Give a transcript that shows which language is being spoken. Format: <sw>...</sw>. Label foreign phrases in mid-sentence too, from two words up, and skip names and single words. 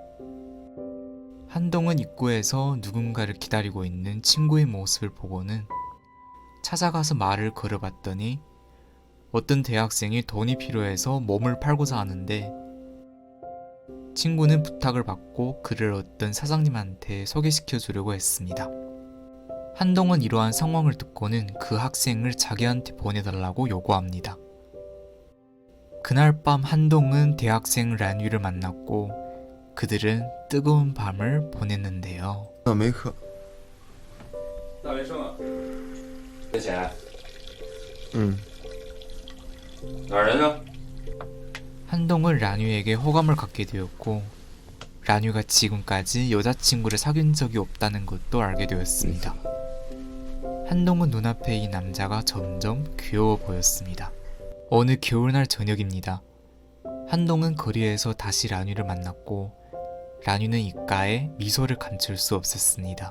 <ko>한동은 입구에서 누군가를 기다리고 있는 친구의 모습을 보고는 찾아가서 말을 걸어봤더니 어떤 대학생이 돈이 필요해서 몸을 팔고자 하는데 친구는 부탁을 받고 그를 어떤 사장님한테 소개시켜 주려고 했습니다. 한동은 이러한 상황을 듣고는 그 학생을 자기한테 보내달라고 요구합니다. 그날 밤 한동은 대학생 란위를 만났고 그들은 뜨거운 밤을 보냈는데요.</ko> <zh>没课。大学生啊，借钱？哪儿人啊？</zh> <ko>한동은 란위에게 호감을 갖게 되었고 란위가 지금까지 여자친구를 사귄 적이 없다는 것도 알게 되었습니다. 한동은 눈앞에 이 남자가 점점 귀여워 보였습니다. 어느 겨울날 저녁입니다. 한동은 거리에서 다시 란위를 만났고 란위는 입가에 미소를 감출 수 없었습니다.</ko>